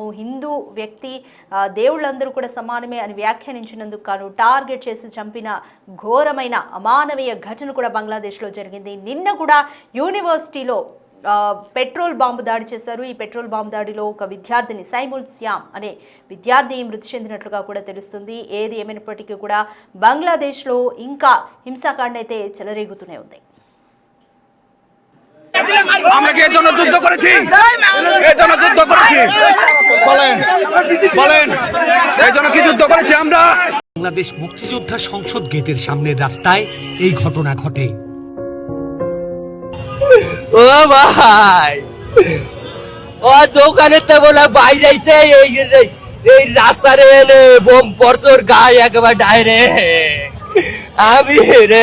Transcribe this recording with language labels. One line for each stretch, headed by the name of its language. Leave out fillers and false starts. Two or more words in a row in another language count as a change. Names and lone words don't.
Telugu: హిందూ వ్యక్తి దేవుళ్ళందరూ కూడా సమానమే అని వ్యాఖ్యానించినందుకు గాను టార్గెట్ చేసి చంపిన ఘోరమైన అమానవీయ ఘటన కూడా బంగ్లాదేశ్లో జరిగింది. నిన్న కూడా యూనివర్సిటీలో పెట్రోల్ బాంబు దాడి చేశారు. ఈ పెట్రోల్ బాంబు దాడిలో ఒక విద్యార్థిని సైముల్ శ్యామ్ అనే విద్యార్థి మృతి చెందినట్లుగా కూడా తెలుస్తుంది. ఏది ఏమైనప్పటికీ కూడా బంగ్లాదేశ్లో ఇంకా హింసాకాండ అయితే చెలరేగుతూనే ఉంది.
Bangla: বাংলাদেশ মুক্তিযোদ্ধা সংসদ গেটের সামনের রাস্তায় এই ঘটনা ঘটে। ও ভাই, ও দোকানে তো বলে বাইরে এই রাস্তারে এলে বোম পড়তোর গায়ে একেবারে ডাইরেক্ট আমি রে